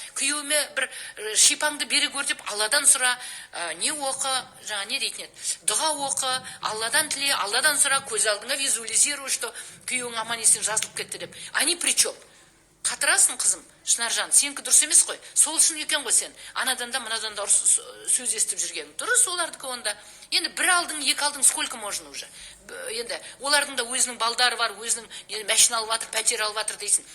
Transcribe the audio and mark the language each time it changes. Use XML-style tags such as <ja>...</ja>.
<kk>Күйеуіме бір шипаңды бере көр деп Алладан сұра. Не оқы, жаңа не дейтін еді, дұға оқы, Алладан тіле, Алладан сұра, көз алдыңа</kk> <ru>визуализируй, что</ru> <kk>күйеуің аман есен жазылып кетті деп.</kk> <ru>Они при чем?</ru> <kk>Қатырасың, қызым, Шынаржан, сенікі дұрыс емес қой. Сол үшін екен ғой сен. Анадан да, мынадан да сөз естіп жүрген. Дұрыс олардікі онда. Енді бір алдың, екі алдың,</kk> <ru>сколько можно уже?</ru> <kk>Енді олардың да өзінің балдары бар, өзінің машина алып жатыр, пәтер алып жатыр дейсің.</kk>